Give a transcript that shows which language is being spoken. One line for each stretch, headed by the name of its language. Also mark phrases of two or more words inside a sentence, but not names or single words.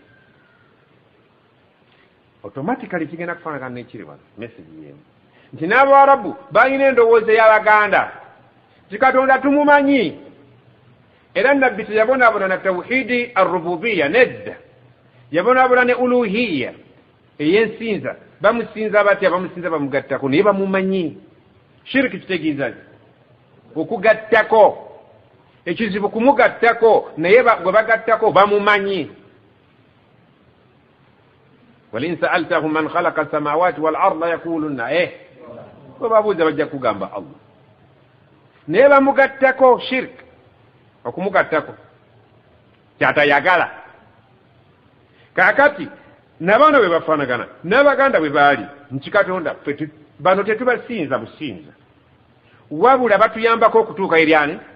Ganda: automatically kigenda kufaanagana n'ekiri wano message yemu nti n'abawarabu balina endowooza ey'abaganda ti katonda tumumanyi era nabbi teyabonaabona na
Arabic: توحيد الربوبية
Ganda: nedda yabonaabona ne uluhiya ey'ensinza bamusinza batya bamusinza bamugattako naye bamumanyi shiriki kitegeeza okugattako ekizibu kumugattako naye gwe bagattako bamumanyi
Arabic: ولئن سألتهم من خلق السماوات والأرض يقولون
Ganda: bwe babuuza bajja kugamba allah naye bamugattako shirk okumugattako kyatayagala kakati nabano bwe bafaanagana n'abaganda bwe baali nti katonda bano tetubasinza businza wabula batuyambako okutuuka eryani